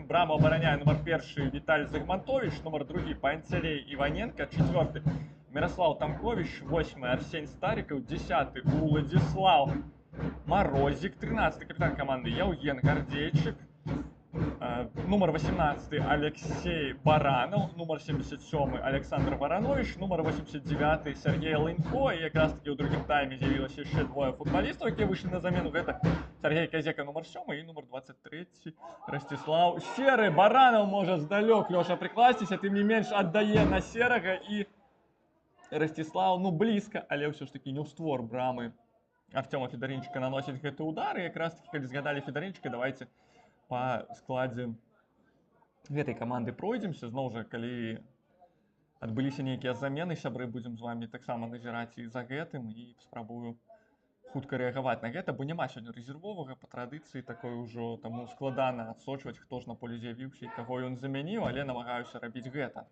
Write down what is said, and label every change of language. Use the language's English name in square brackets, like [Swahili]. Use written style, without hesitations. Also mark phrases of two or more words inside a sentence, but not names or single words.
[Belarusian] Браму абараняе нумар 1 Віталь Зыгмантович, нумар 2 Панцелей Іваненко, 4 Міраслаў Тамкович, 8 Арсень Старікаў, 10 Уладзіслаў Марозік, 13 капітан каманды Яўген Гардзейчык, Нумар 18 Алексей Баранов, нумар 77 Александр Баранович, нумар 89 Сергей Лынько. [Ukrainian] І якраз таки у другім таймі з'явилося ще двоє футболістів, які вийшли на заміну. Це Сергій Казека, нумар 7 і нумар 23 Ростислав Серый. Баранов може здалек, Леша, прикластися, тим не менш віддає на Серого і Ростислав, ну близько, але все ж таки [Belarusian] не ў створ брамы [Ukrainian] Артема Федоринчика наносить [Belarusian] гэты удар. І якраз таки, калі згадали Федоринчика, давайте по складзе гэтай каманды пройдземся. Зноў жа, калі адбыліся нейкія замены, сябры, будзем з вами таксама назіраць і за гэтым, і спрабую хутка рэагаваць на гэта, бо няма сёння рэзервовага па традыцыі такой ужо, таму складана адсочваць, хто ж на поле з'явіўся і каго ён замяніў, але намагаюся рабіць гэта.